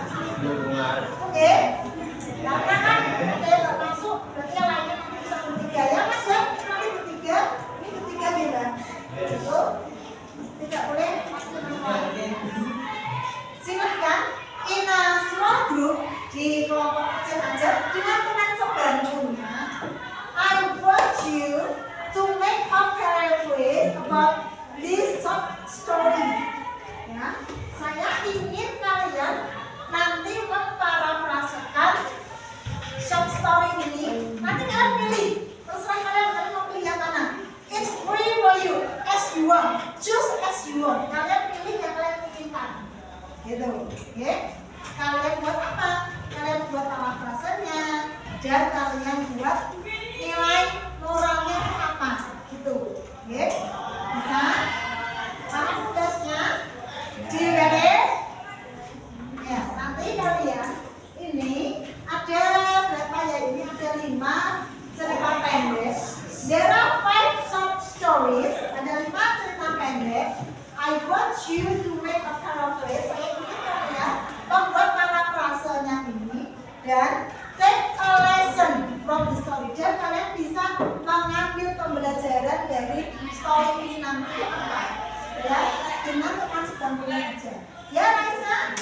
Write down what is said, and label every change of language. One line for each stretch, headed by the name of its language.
Indonesian: Oke, karena kan saya nggak masuk, berarti yang lainnya nanti bisa bertiga ya mas ya, nanti bertiga, ini bertiga beda, itu tidak boleh masuk silahkan
English: in a small group
Indonesian: di kelompok kecil aja dengan teman sebantunya.
English: I want you to make a paraphrase about this short story.
Indonesian: Ya, saya ingin kalian nanti memparafrasekan short story ini. Nanti kalian pilih, terserah kalian mau pilih yang mana.
English: It's free for you, as you want, choose as you want.
Indonesian: Kalian pilih yang kalian inginkan. Gitu, oke? Kalian buat apa? Kalian buat parafrasenya dan kalian buat nilai moralnya itu apa? Gitu, oke? Bisa? Mana tugasnya? Ready? Ya, nanti kalian ini ada berapa ya? Ini ada 5 cerita pendek.
English: There are 5 short stories.
Indonesian: Ada 5 cerita pendek.
English: I want you to make a paraphrase.
Indonesian: Saya ingin kalian membuat parafrasenya ini dan
English: take a lesson from the story.
Indonesian: Dan kalian bisa mengambil pembelajaran dari story ini nanti apa? Ya, dengan teman sebantunya aja. Ya, Raisa?